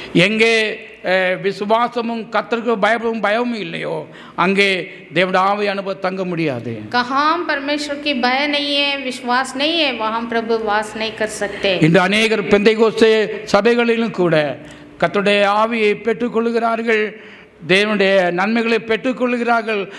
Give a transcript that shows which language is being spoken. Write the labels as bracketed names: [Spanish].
[Tamil] எங்கே விசுவாசமும் கர்த்தருக்கு பயமும் இல்லையோ அங்கே தேவனுடைய ஆவியானவர் தங்க முடியாது. [Hindi] कहाँ परमेश्वर की भय नहीं है, विश्वास नहीं है, वहाँ प्रभु वास नहीं कर सकते। [Tamil] இந்த அநேகர் பெந்தைகோஸ்தே சபைகளிலும் கூட கர்த்தருடைய ஆவியை பெற்றுக்கொள்கிறார்கள், தேவனுடைய நன்மைகளை பெற்றுக்கொள்கிறார்கள்.